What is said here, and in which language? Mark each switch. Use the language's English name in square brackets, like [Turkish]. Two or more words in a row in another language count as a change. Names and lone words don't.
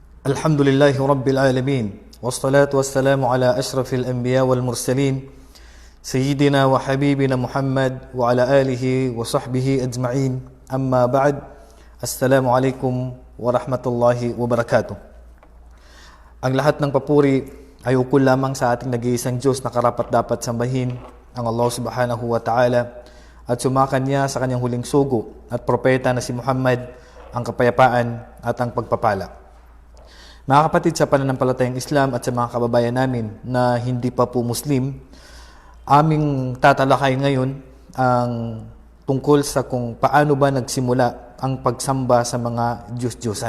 [Arabic] الحمد لله رب العالمين. والصلاة والسلام على أشرف الأنبياء والمرسلين. سيدنا وحبيبنا محمد وعلى آله وصحبه أجمعين. أما بعد. السلام عليكم ورحمة الله وبركاته. [Filipino] Ang lahat ng papuri ay ukol lamang sa ating nag-iisang Diyos na karapat-dapat sambahin, ang Allah [Arabic] سبحانه وتعالى, [Filipino] at sumakan niya sa kanyang huling sugo at propeta na si Muhammad, ang kapayapaan at ang pagpapala. Mga kapatid, sa pananampalatayang Islam at sa mga kababayan namin na hindi pa po Muslim, aming tatalakay ngayon ang tungkol sa kung paano ba nagsimula ang pagsamba sa mga Diyos-Diyosan.